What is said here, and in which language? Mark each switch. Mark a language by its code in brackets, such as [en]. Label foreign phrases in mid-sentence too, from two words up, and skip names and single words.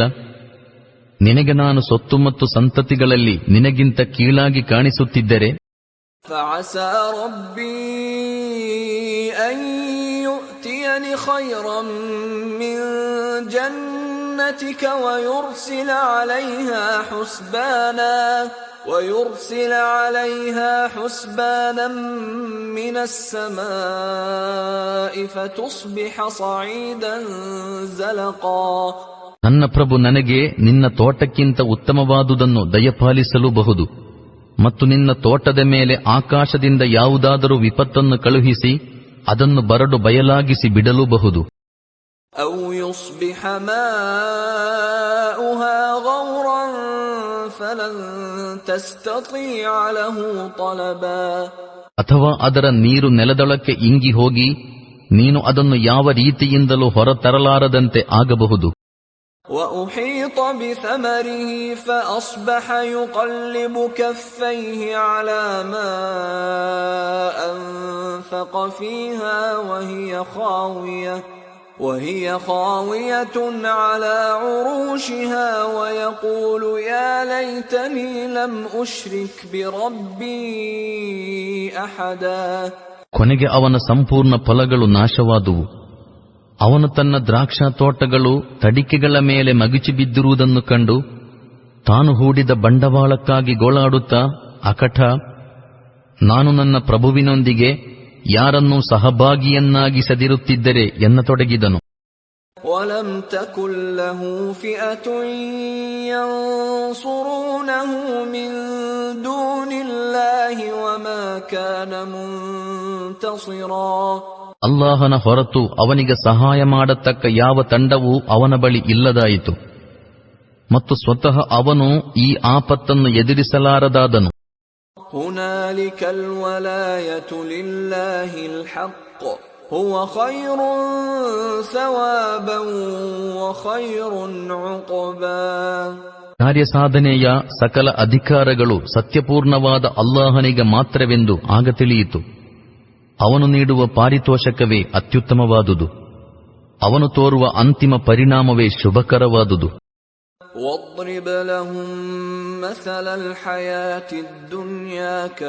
[kn] ನಿನಗೆ ನಾನು ಸೊತ್ತು ಮತ್ತು ಸಂತತಿಗಳಲ್ಲಿ ನಿನಗಿಂತ ಕೀಳಾಗಿ ಕಾಣಿಸುತ್ತಿದ್ದರೆ [ar] فعسى ربي أن يؤتين خيرا من جنتك ويرسل عليها حسبانا من السماء فتصبح صعيدا زلقا. [kn] ನನ್ನ ಪ್ರಭು ನನಗೆ ನಿನ್ನ ತೋಟಕ್ಕಿಂತ ಉತ್ತಮವಾದುದನ್ನು ದಯಪಾಲಿಸಲೂಬಹುದು ಮತ್ತು ನಿನ್ನ ತೋಟದ ಮೇಲೆ ಆಕಾಶದಿಂದ ಯಾವುದಾದರೂ ವಿಪತ್ತನ್ನು ಕಳುಹಿಸಿ ಅದನ್ನು ಬರಡು ಬಯಲಾಗಿಸಿ ಬಿಡಲೂಬಹುದು. [ar] أو يصبح ماؤها غورا فلن تستطيع له طلبا. [kn] ಅಥವಾ ಅದರ ನೀರು ನೆಲದೊಳಕ್ಕೆ ಇಂಗಿ ಹೋಗಿ ನೀನು ಅದನ್ನು ಯಾವ ರೀತಿಯಿಂದಲೂ ಹೊರತರಲಾರದಂತೆ ಆಗಬಹುದು. [ar] وأحيط بثمره فأصبح يقلب كفيه على ما أنفق فيها وهي خاوية على عروشها ويقول يا ليتني لم أشرك بربي أحدا. [kn] ಕೊನೆಗೆ ಅವನ ಸಂಪೂರ್ಣ ಫಲಗಳು ನಾಶವಾದುವು. ಅವನು ತನ್ನ ದ್ರಾಕ್ಷಾ ತೋಟಗಳು ತಡಿಕೆಗಳ ಮೇಲೆ ಮಗುಚಿ ಬಿದ್ದಿರುವುದನ್ನು ಕಂಡು ತಾನು ಹೂಡಿದ ಬಂಡವಾಳಕ್ಕಾಗಿ ಗೋಳಾಡುತ್ತಾ ಅಕಟ, ನಾನು ನನ್ನ ಪ್ರಭುವಿನೊಂದಿಗೆ ಯಾರನ್ನೂ ಸಹಭಾಗಿಯನ್ನಾಗಿಸದಿರುತ್ತಿದ್ದರೆ ಎನ್ನತೊಡಗಿದನು. [ar] وَلَمْ تَكُنْ لَهُ فِئَةٌ يَنْصُرُونَهُ مِنْ دُونِ اللَّهِ وَمَا كَانَ مُنْتَصِرًا. [kn] ಅಲ್ಲಾಹನ ಹೊರತು ಅವನಿಗೆ ಸಹಾಯ ಮಾಡತಕ್ಕ ಯಾವ ತಂಡವೂ ಅವನ ಬಳಿ ಇಲ್ಲದಾಯಿತು ಮತ್ತು ಸ್ವತಃ ಅವನು ಈ ಆಪತ್ತನ್ನು ಎದುರಿಸಲಾರದಾದನು. [ar] هُنَالِكَ الْوَلَايَةُ لِلَّهِ الْحَقِّ هُوَ خَيْرٌ ثَوَابًا وَخَيْرٌ عُقْبًا. [kn] ಕಾರ್ಯಸಾಧನೆಯ ಸಕಲ ಅಧಿಕಾರಗಳು ಸತ್ಯಪೂರ್ಣವಾದ ಅಲ್ಲಾಹನಿಗೆ ಮಾತ್ರವೆಂದು ಆಗ ತಿಳಿಯಿತು. ಅವನು ನೀಡುವ ಪಾರಿತೋಷಕವೇ ಅತ್ಯುತ್ತಮವಾದುದು, ಅವನು ತೋರುವ ಅಂತಿಮ ಪರಿಣಾಮವೇ ಶುಭಕರವಾದುದು. [ar] وَاضْرِبْ لَهُم مَّثَلَ الْحَيَاةِ الدُّنْيَا